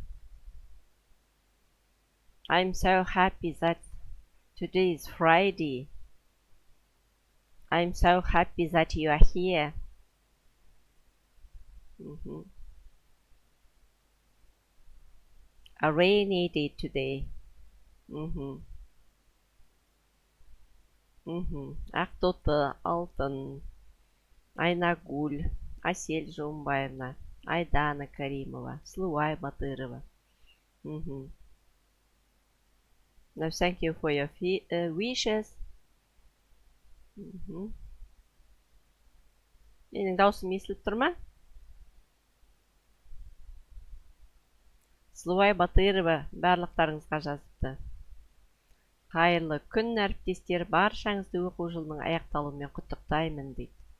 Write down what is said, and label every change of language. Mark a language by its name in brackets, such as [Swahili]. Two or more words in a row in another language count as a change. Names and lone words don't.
[English] I'm so happy that today is Friday. I'm so happy that you are here. Mhm. A rainy day today. Mhm. Ақтоты, Алтын, Айнагуль, Асель Жумбаевна, Айдана Каримова, Слуай Батырова. Now, thank you for your wishes. [Kazakh] Менің даусым естіліп тұр ма? Слуай Батырова барлықтарыңызға жазыпты. Қайырлы күн, әріптестер, баршаңызды оқу жылының аяқталуымен құттықтаймын дейді.